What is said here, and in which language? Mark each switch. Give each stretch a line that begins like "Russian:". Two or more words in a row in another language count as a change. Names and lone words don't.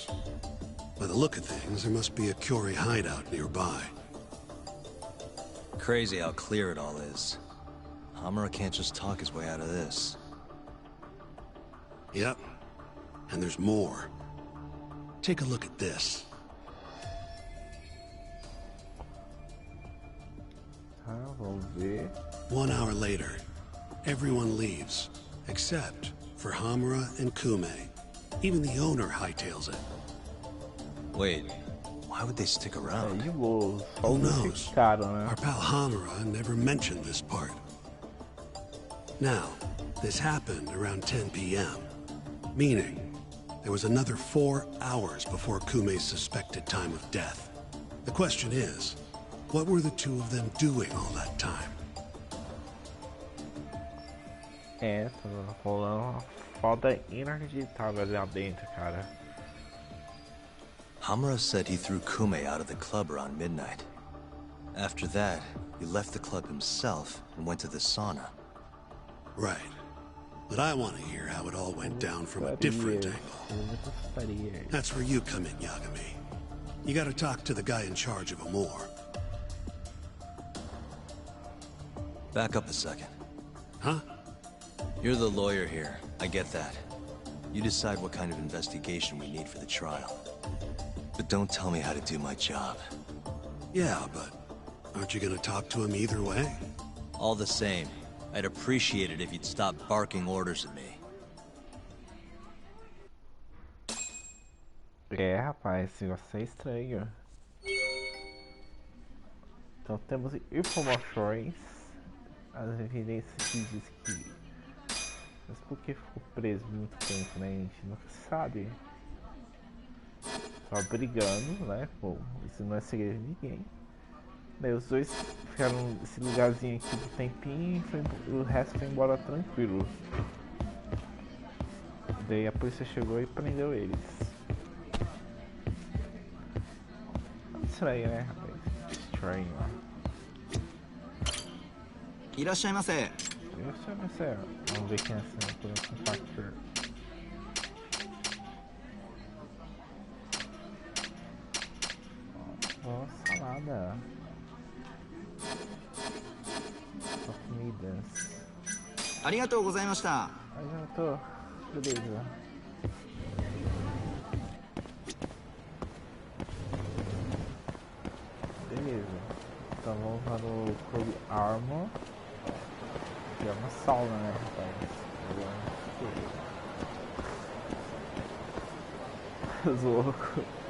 English: By the look of things, there must be a Kyorei hideout nearby. Crazy how clear it all is. Hamura can't just talk his way out of this. Yep. And there's more. Take a look at this.
Portuguese: Vamos ver.
English: 1 hour later, everyone leaves, except for Hamura and Kume. Even the owner hightails it. Wait, why would they stick around? Who knows? Our pal Hamura never mentioned this part. Now, this happened around 10 p.m., meaning there was another 4 hours before Kume's suspected time of death. The question is, what were the two of them doing all that time?
Portuguese: Tá rolando uma foda inacreditável ali dentro, cara.
English: Hamura said he threw Kume out of the club around midnight. After that, he left the club himself and went to the sauna. Right. But I want to hear how it all went down from a different angle. That's where you come in, Yagami. You gotta talk to the guy in charge of Amor. Back up a second. Huh? You're the lawyer here. I get that. You decide what kind of investigation we need for the trial. But don't tell me how to do my job. Yeah, but aren't you gonna talk to him either way? All the same, I'd appreciate it if you'd stop barking orders at me.
Portuguese: Rapaz, esse negócio é estranho. Então temos informações, as evidências que diz que... Mas por que ficou preso muito tempo, né? A gente nunca sabe. Só brigando, né? Bom, isso não é segredo de ninguém. Daí os dois ficaram nesse lugarzinho aqui de tempinho e o resto foi embora tranquilo. Daí a polícia chegou e prendeu eles. Estranho, né, rapaz? Estranho, ó.
Japanese: いらっしゃいませ。
Portuguese: いらっしゃいませ。Vamos ver quem é essa compactor. Nossa, salada. Só comidas.
Japanese: ありがとうございました。
Portuguese: ありがとう。Beleza. Beleza. Então vamos para o Clube Armor. Que é uma sauna, né, rapaz? Os loucos.